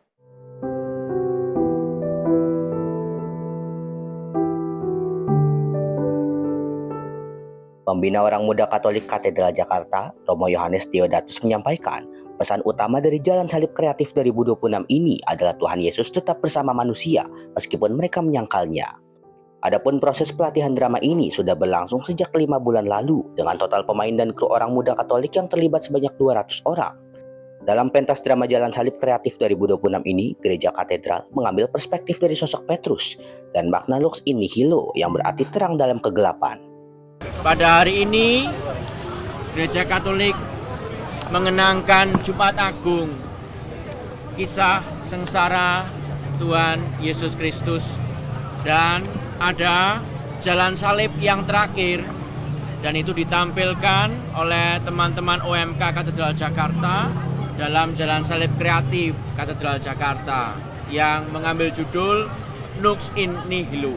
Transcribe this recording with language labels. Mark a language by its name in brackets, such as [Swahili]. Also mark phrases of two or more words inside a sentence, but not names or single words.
[Indonesian] Pembina Orang Muda Katolik Katedral Jakarta, Romo Yohanes Deodatus menyampaikan, pesan utama dari Jalan Salib Kreatif 2026 ini adalah Tuhan Yesus tetap bersama manusia meskipun mereka menyangkalnya. Adapun proses pelatihan drama ini sudah berlangsung sejak 5 bulan lalu dengan total pemain dan kru orang muda Katolik yang terlibat sebanyak 200 orang. Dalam pentas drama Jalan Salib Kreatif 2026 ini, Gereja Katedral mengambil perspektif dari sosok Petrus dan makna [Latin] lux in nihilo [Indonesian] yang berarti terang dalam kegelapan. Pada hari ini, Gereja Katolik mengenangkan Jumat Agung, kisah sengsara Tuhan Yesus Kristus, dan ada Jalan Salib yang terakhir, dan itu ditampilkan oleh teman-teman OMK Katedral Jakarta dalam Jalan Salib Kreatif Katedral Jakarta yang mengambil judul Lux in Nihilo.